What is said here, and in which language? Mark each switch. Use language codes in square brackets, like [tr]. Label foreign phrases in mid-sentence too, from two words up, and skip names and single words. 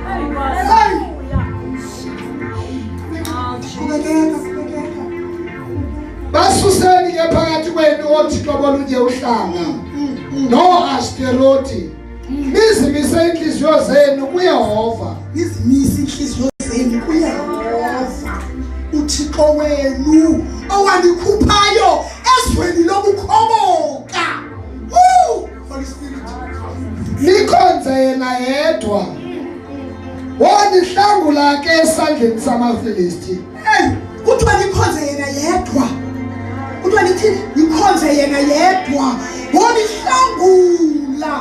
[xh] Basuseni ke phakathi kwenu oThixo kolunye uhlanga no-Ashtarothi. Nizimise inhliziyo zenu kuYehova. Nizimise inhliziyo zenu kuYehova uThixo wenu owanikhuphayo ezweni lokukhoboka. [en] Holy Spirit. [xh] Nikhonze yena yedwa. Wanihlangula ke esandleni samaFilisti. Kuthiwa nikhonze yena yedwa. Kuthiwa nithi nikhonze yena yedwa. Wanihlangula.